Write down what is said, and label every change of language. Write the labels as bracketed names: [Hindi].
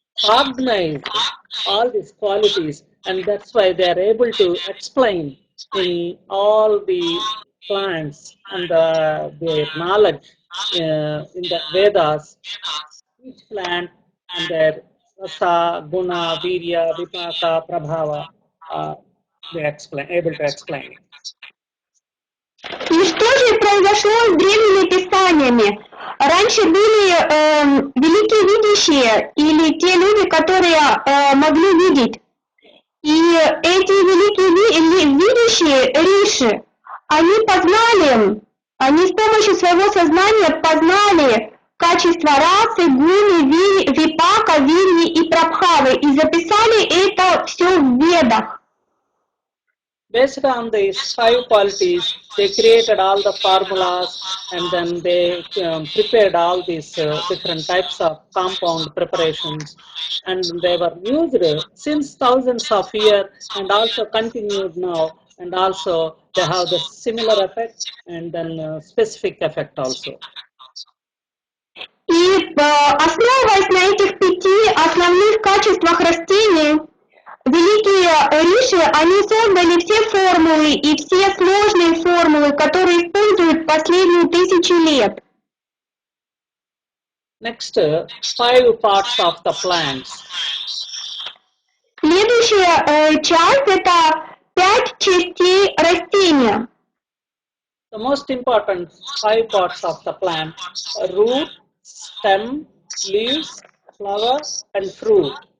[English] cognized all these qualities, and that's why they are able to explain in all the plants and their knowledge in the Vedas, each plant and their rasa, guna, virya, vipaka, prabhava, they explain, able to explain it. [Russian] И что же произошло с древними писаниями? Раньше были великие видящие или те люди, которые могли видеть. И эти великие видящие риши, они познали, они с помощью своего сознания познали качества расы, гуны, випака, вирьи и прабхавы и записали это все в ведах. [English] Based on these 5 qualities, they created all the formulas, and then they prepared all these different types of compound preparations, and they were used since thousands of years and also continued now, and also they have the similar effect and then specific effect also. [Russian] И основываясь на этих 5 основных качествах растений, великие риши, они создали все формулы и все сложные формулы, которые используют последние 1000 лет. [English] Next, 5 parts of the plants. [Russian] Следующая часть – это 5 частей растения. [English] The most important 5 parts of the plant: root, stem, leaves, flower, and fruit.